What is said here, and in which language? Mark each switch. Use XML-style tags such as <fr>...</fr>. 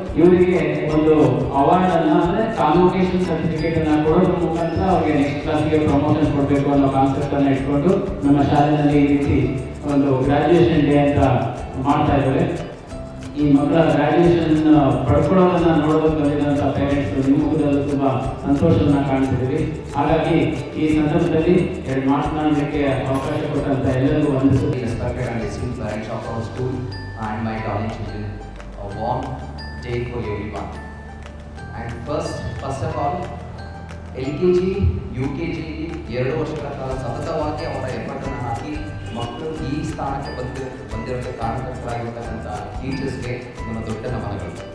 <kn>ಇವರಿಗೆ ಒಂದು ಅವಾರ್ಡ್ ಅನ್ನ ಅಂದ್ರೆ ಕಾನ್ವೊಕೇಶನ್ ಸರ್ಟಿಫಿಕೇಟ್ ಅನ್ನ ಕೊಡೋದ್ರ ಮುಖಾಂತರ ಅವ್ರಿಗೆ ನೆಕ್ಸ್ಟ್ ಕ್ಲಾಸ್ಗೆ ಪ್ರಮೋಷನ್ ಕೊಡಬೇಕು ಅನ್ನೋ ಕಾನ್ಸೆಪ್ಟ್ ಅನ್ನ ಇಟ್ಕೊಂಡು ನಮ್ಮ ಶಾಲೆಯಲ್ಲಿ ಈ ರೀತಿ ಒಂದು ಗ್ರಾಜುಯೇಷನ್ ಡೇ ಅಂತ ಮಾಡ್ತಾ ಇದ್ದಾರೆ. ಈ ಮಕ್ಕಳ ಗ್ರಾಜುಯೇಷನ್ ಪಡ್ಕೊಳ್ಳೋದನ್ನ ನೋಡೋದಕ್ಕೆ ಬಂದಿರುವಂತಹ ಪೇರೆಂಟ್ಸ್ ನಿಮ್ಮದಲ್ಲೂ ತುಂಬಾ ಸಂತೋಷವನ್ನ ಕಾಣ್ತಿದ್ದೀವಿ. ಹಾಗಾಗಿ ಈ ಸಂದರ್ಭದಲ್ಲಿ 2 ಮಾತನಾಡಲಿಕ್ಕೆ ಅವಕಾಶ ಕೊಟ್ಟಂತ ಎಲ್ಲರಿಗೂ ವಂದಿಸುತ್ತೀನಿ.</kn> <en>Respected and esteemed parents of our school and my darling children, a warm day for everyone. And first of all,</en> <kn>LKG, UKG 2 ವರ್ಷಗಳ ಕಾಲ ಸತತವಾಗಿ ಅವರ ಎಫರ್ಟನ್ನು ಹಾಕಿ ಮಕ್ಕಳು ಈ ಸ್ಥಾನಕ್ಕೆ ಬಂದಿರೋಕ್ಕೆ ಕಾರಣಕರ್ತರಾಗಿರ್ತಕ್ಕಂಥ ಟೀಚರ್ಸ್ಗೆ ನನ್ನ ದೊಡ್ಡ ನಮನಗಳು.</kn>